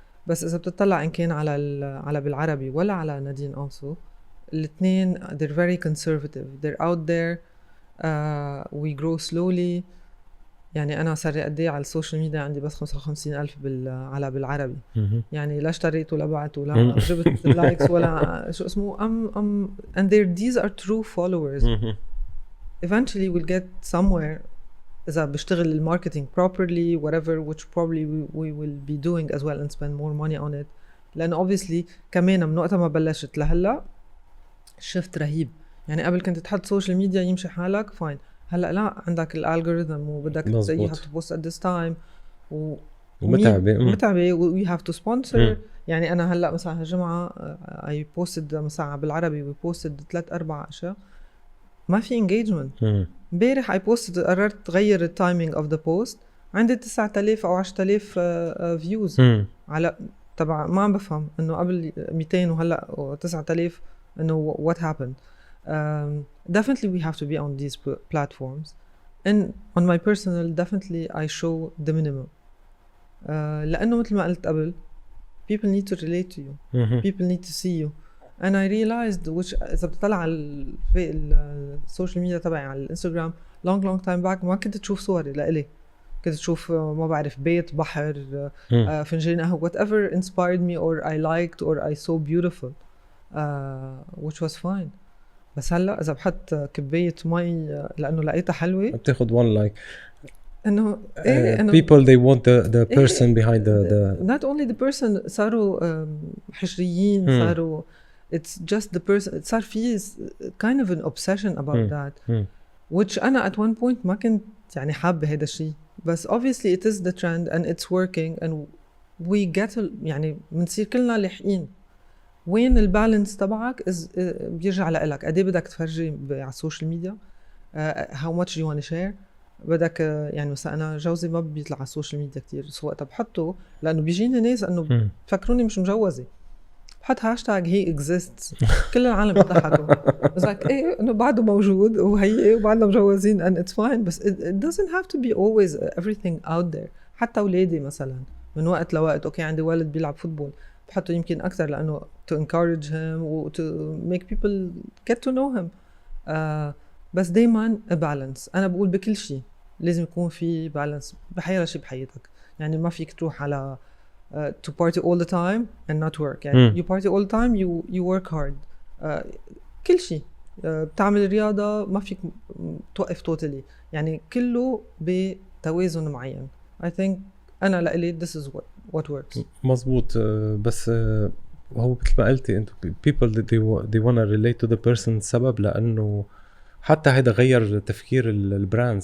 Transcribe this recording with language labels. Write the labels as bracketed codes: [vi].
[ar] بس اذا بتطلع ان كان على بالعربي ولا على نادين أنسو، الاثنين [en] they're very conservative, they're out there. we grow slowly. [ar] يعني أنا صار لي قد إيه على السوشيال ميديا، عندي بس 55,000 على بالعربي. يعني لا اشتريت ولا بعت ولا جبت لايكس ولا شو اسمه. [en] and these are true followers. eventually we'll get somewhere [ar] إذا بشتغل الماركتينج [en] properly whatever, which probably we will be doing as well and spend more money on it. [ar] لأنه [en] obviously [ar] كمان من وقت ما بلشت لهلا شفت رهيب. يعني قبل كنت تحط سوشيال ميديا يمشي حالك فاين، هلا لا، عندك الالجوريثم وبدك تسويها [en] to post at this time [ar] ومتعبة و [en] you have to sponsor. [ar] يعني أنا هلا مثلا هالجمعة [en] I posted [ar] مثلا بالعربي [en] we posted [ar] 3-4 أشياء ما في engagement. امبارح [en] I posted [ar] قررت غير التايمينج [en] of the post، [ar] عندي 9,000 أو 10,000 views على تبع. ما عم بفهم إنه قبل 200 وهلا 9,000 إنه [en] what happened. Definitely we have to be on these platforms, and on my personal definitely I show the minimum. [ar] لأنه مثل ما قلت قبل [en] people need to relate to you, people need to see you. and I realized which إذا بتطلع على السوشيال media تبعي على الانستغرام long time back ما كنت تشوف صوري لإلي، كنت تشوف ما بعرف بيت بحر فنجان قهوة whatever inspired me or I liked or I saw beautiful which was fine. [ar] بس هلا اذا بحط كبايه مي لانه لقيتها حلوه بتاخد [en] one like [ar] انه إنه [en] people they want the person behind the not only the person. [ar] صاروا حشريين، صاروا [en] it's just the person. [ar] صار في [en] kind of an obsession about that which أنا at one point [ar] ما كنت يعني حابة هذا الشيء، بس [en] obviously it is the trend and it's working and we get [ar] يعني بنصير كلنا لاحقين. وين البالانس تبعك بيرجع لإلك قد ايه بدك تفرجي على السوشيال ميديا، [en] how much you want to share. [ar] بدك يعني مثلا انا جوزي ما بيطلع على السوشيال ميديا كتير، سو وقتها بحطه لانه بيجيني ناس انه بفكروني مش مجوزه، بحط هاشتاج هي اكزيستس كل العالم بيضحكوا بس ايه انه بعده موجود وهي وبعدنا مجوزين [en] and it's fine. [ar] بس [en] it doesn't have to be always everything out there. [ar] حتى اولادي مثلا من وقت لوقت اوكي عندي ولد بيلعب فوتبول بحطه يمكن أكتر لأنه [en] to encourage him [ar] و [en] to make people get to know him. [ar] بس دايماً a balance. أنا بقول بكل شيء لازم يكون في balance بحياة شيء بحياتك. يعني ما فيك تروح على [en] to party all the time and not work. [ar] يعني [en] you party all the time you work hard. [ar] كل شيء بتعمل رياضة ما فيك توقف [en] totally. [ar] يعني كله بتوازن معين. [en] I think [ar] أنا لإلي [en] this is what works. [ar] مزبوط. بس هو مثل ما قلتي انتو [en] people that they want to relate to the person [ar] سبب لأنه حتى هيدا غير تفكير البراندز.